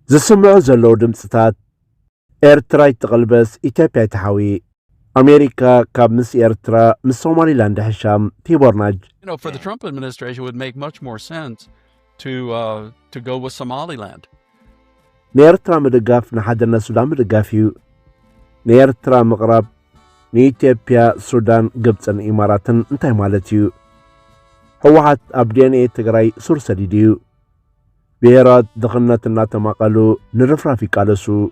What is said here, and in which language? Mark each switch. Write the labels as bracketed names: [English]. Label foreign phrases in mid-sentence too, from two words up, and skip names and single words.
[Tigrinya] ዝስምዑ ዘለዉ ድምፅታት ኤርትራ ይትቕልበስ ኢትዮጵያ ይተሓዊ ኣሜሪካ ካብ ምስ ኤርትራ ምስ ሶማሊላንድ ሕሻም ቲቦርናጅ [English] For the Trump administration, it would make much more sense to go with Somaliland. [Tigrinya] ንኤርትራ ምድጋፍ ንሓድነት ሱዳን ምድጋፍ እዩ ንኤርትራ ምቕራብ ንኢትዮጵያ ሱዳን ግብፅን ኢማራትን እንታይ ማለት እዩ ህወሓት ኣብ ዲኤንኤ ትግራይ ሱር ሰዲድ እዩ ብሔራት ድኽነት እናተማቐሉ ንርፍራፍ ይቃለሱ